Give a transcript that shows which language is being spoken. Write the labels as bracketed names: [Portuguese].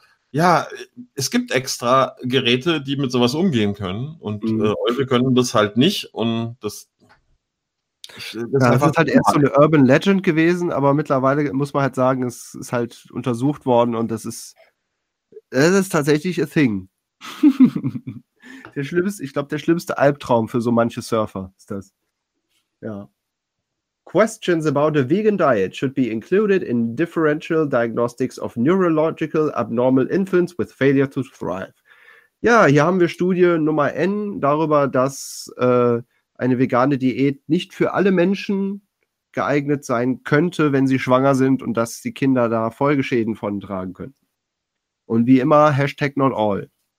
[German] Ja, es gibt extra Geräte, die mit sowas umgehen können und eure können das halt nicht und das ist halt erst so eine Urban Legend gewesen, aber mittlerweile muss man halt sagen, es ist halt untersucht worden und das ist tatsächlich [English] a thing. [German] Ich glaube, der schlimmste Albtraum für so manche Surfer ist das. Ja. [English] Questions about a vegan diet should be included in differential diagnostics of neurological abnormal infants with failure to thrive. [German] Ja, hier haben wir Studie Nummer N darüber, dass eine vegane Diät nicht für alle Menschen geeignet sein könnte, wenn sie schwanger sind und dass die Kinder da Folgeschäden von tragen könnten. Und wie immer, Hashtag [English] not all.